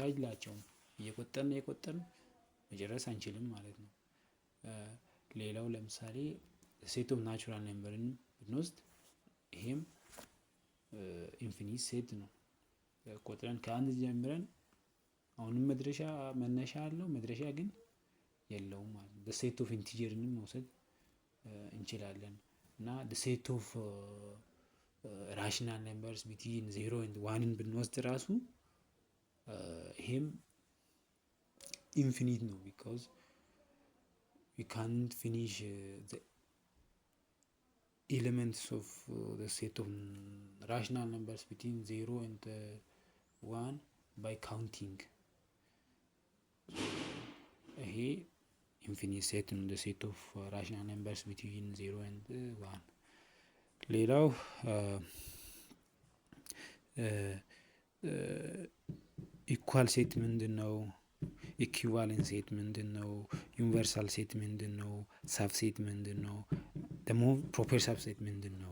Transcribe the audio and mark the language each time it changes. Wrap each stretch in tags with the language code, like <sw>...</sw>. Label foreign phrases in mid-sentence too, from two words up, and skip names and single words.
<am>የላቸውም። እየቆጠርን መጨረስ አንችልም ማለት ነው። ሌላው ለምሳሌ</am> <en>set of natural number</en> <am>ብንወስድ ይሄም</am> <en>infinite set</en> <am>ነው። ቆጥረን ከአንድ ጀምረን አሁንም መነሻ አለው መድረሻ ግን የለውም ማለት ነው።</am> <en>set of integer</en> <am>መውሰድ እንችላለን እና</am> <en>set of rational numbers between 0 and 1</en> <am>ብንወስድ ራሱ ይሄም ኢንፊኒት ነው።</am> <en>because we can't finish elements of the set of rational numbers between 0 and 1 by counting</en> <am>ይሄ</am> <en>infinite set</en> <am>ነው።</am> <en>the set of rational numbers between 0 and 1</en> <am>ሌላው</am> <en>equal set</en> <am>ምንድን ነው?</am> <en>equivalent set</en> <am>ምንድን ነው?</am> <en>universal set</en> <am>ምንድን ነው? ሳብ ሴት ምንድን ነው? ደግሞ</am> <en>proper sub set</en> <am>ምንድን ነው?</am>